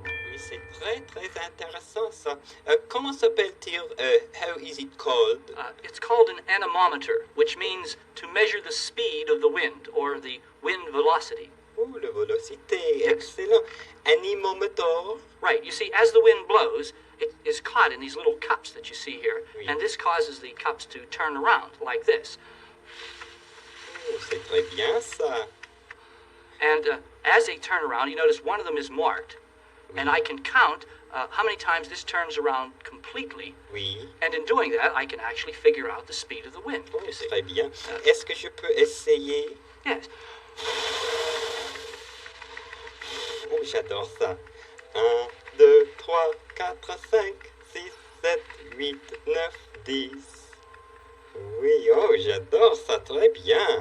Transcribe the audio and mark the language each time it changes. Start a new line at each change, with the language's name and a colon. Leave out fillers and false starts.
French: Oui, c'est très, très intéressant, ça. Comment s'appelle-t-il?
English: How is it called? It's called an anemometer, which means to measure the speed of the wind, or the wind velocity.
French: Oh, la velocité. Excellent. Anemometer.
English: Right. You see, as the wind blows, it is caught in these little cups that you see here,
French: Oui.
English: and this causes the cups to turn around like this.
French: Oh, c'est très bien, ça.
English: And as they turn around, you notice one of them is marked, and I can count how many times this turns around completely.
French: Oui.
English: And in doing that, I can actually figure out the speed of the wind. Oh, You see.
French: très bien. Est-ce que je peux essayer?
English: Yes.
French: Oh, j'adore ça. 1, 2, 3, 4, 5, 6, 7, 8, 9, 10. Oui, oh, j'adore ça, très bien.